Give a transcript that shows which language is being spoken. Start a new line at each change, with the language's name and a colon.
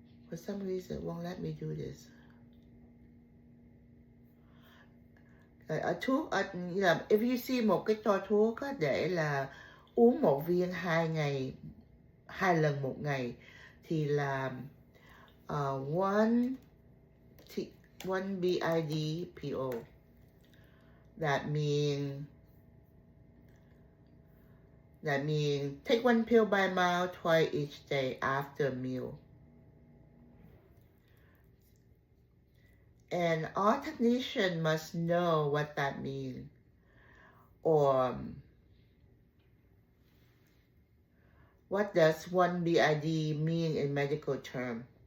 English: For some reason, it won't let me do this.
Vietnamese: Thuốc,
English: if you see
Vietnamese: một cái toa thuốc để là uống một viên 2 lần một ngày thì là
English: one BID PO. That means take 1 pill by mouth twice each day after a meal. And all technicians must know what that means, or what does 1 BID mean in medical term.